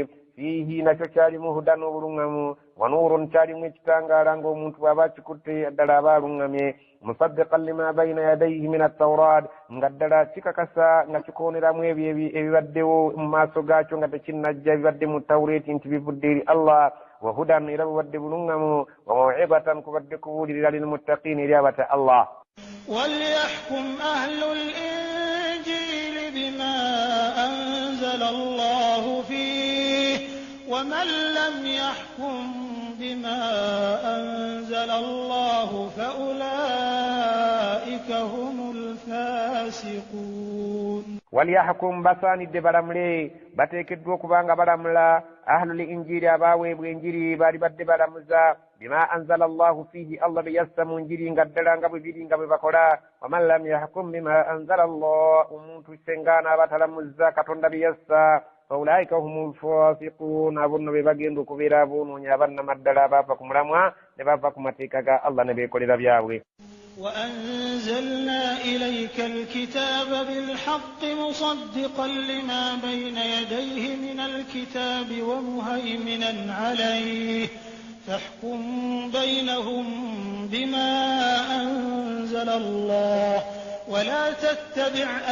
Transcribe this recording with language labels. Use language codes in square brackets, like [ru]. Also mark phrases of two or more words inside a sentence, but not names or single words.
[lg] fiihi nakyo kyalimu hudan obuluŋŋamu [ar] ونور [lg] kyalimu ekitangaala ng'omuntu bw'aba akikutte ddala aba aluŋŋamye [ar] مصدقا لما بين يديه من التوراة [lg] nga ddala kikakasa nga kikooneramu ebyo ebibaddewo mu maaso gaakyo nga tekinnajja ebibadde mu Tawuraati nti bivudde eri Allah [ar] وهدى [lg] era bubadde bulungamu [ar] وموعظة [lg] kubadde kubuulirira lilmuttaqiina eri abata Allah. [ar] وليحكم أهل الإنجيل بما أنزل الله فيه ومن لم يحكم بما أنزل الله فأولئك هم الفاسقون. [lg] waliyahkum basaanidde balamule bateekeddwa okubanga balamula [ar] أهل الإنجيل [lg] abaweebwa enjiri baali badde balamuza [ar] بما أنزل الله فيه [lg] allah be yassa mu njiri nga ddala nga bwe biri nga bwe bakola [ar] ومن لم يحكم بما أنزل الله [lg] omuntu sengaana abatalamuza katonda be yassa [ar] فأولئك هم الفاسقون [lg] abo nno be bagenda okubeera aboonoonyi abannamaddala abaava ku mulamwa ne bava ku mateeka ga allah ne beekolera byabwe. [ar] وأنزلنا إليك الكتاب بالحق مصدقا لما بين يديه من الكتاب ومهيمنا عليه فاحكم بينهم بما أنزل الله ولا تتبع